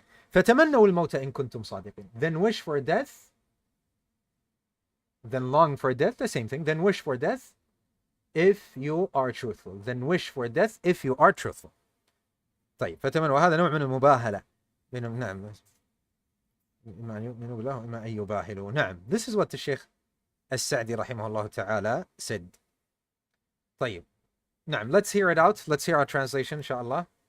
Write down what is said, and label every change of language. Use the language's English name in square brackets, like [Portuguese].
[Arabic] فتمنوا الموت إن كنتم صادقين. [English] Then wish for death. Then long for death, the same thing. Then wish for death if you are truthful. Then wish for death if you are truthful. [Arabic] طيب, فتمنوا, هذا نوع من المباهلة. نعم. إما أن يؤمنوا بالله وإما أن يباهلوا. نعم. [English] This is what the Sheikh As-Si'di [Arabic] رحمه الله تعالى [English] said. طيب. نعم. Let's hear it out. Let's hear our translation, inshallah.